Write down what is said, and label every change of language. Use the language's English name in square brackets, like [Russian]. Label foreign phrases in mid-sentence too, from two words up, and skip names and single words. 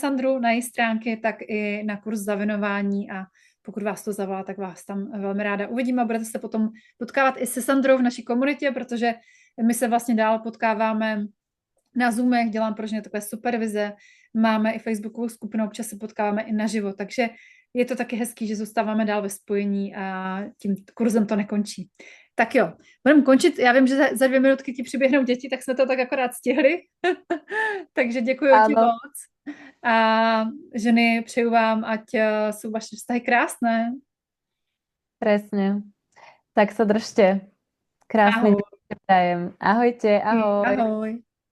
[Czech] Sandru, na její stránky, tak i na kurz zavinování a pokud vás to zavolá, tak vás tam velmi ráda uvidíme a budete se potom potkávat i se Sandrou v naší komunitě, protože my se vlastně dál potkáváme na Zoomech, dělám pro ně takové supervize, máme i facebookovou skupinu, občas se potkáváme i naživo, takže je to taky hezký, že zůstáváme dál ve spojení a tím kurzem to nekončí. Tak jo, budeme končit. Já vím, že za 2 minutky ti přiběhnou děti, tak jsme to tak akorát stihli. Takže děkuji ti moc. A ženy, přeju vám, ať jsou vaše vztahy krásné. [Slovak] Presne. Tak sa držte. Krásny deň prajem. Ahojte, ahoj. Ahoj.